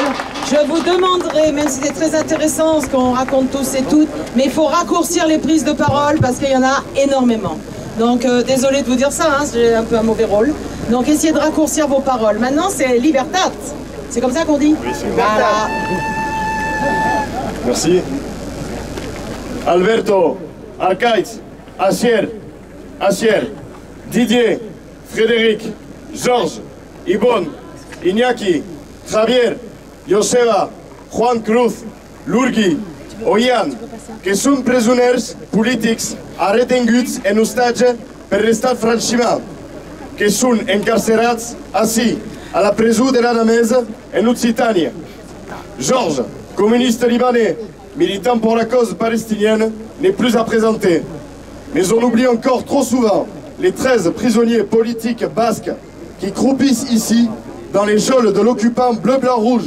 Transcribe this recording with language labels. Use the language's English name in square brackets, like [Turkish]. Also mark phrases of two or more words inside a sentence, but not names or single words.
[French] Je vous demanderai, même si c'est très intéressant ce qu'on raconte tous et toutes, mais il faut raccourcir les prises de parole parce qu'il y en a énormément. Donc désolé de vous dire ça, hein, j'ai un peu un mauvais rôle. Donc essayez de raccourcir vos paroles. Maintenant c'est libertat. C'est comme ça qu'on dit? Oui, c'est voilà. Merci. [Occitan] Alberto, Arcaïs, Asier, Didier, Frédéric, Georges, Ibon, Iñaki, Javier, Joseba, Juan Cruz, Lurgi, Oian, que són presoners polítics retinguts en hostatge per l'estat francès, que són encarcerats ací, à la presó de l'Anamesa en Occitanie. [French] Georges, communiste libanais, militant pour la cause palestinienne, n'est plus à présenter. Mais on oublie encore trop souvent les 13 prisonniers politiques basques qui croupissent ici dans les geôles de l'occupant bleu-blanc-rouge.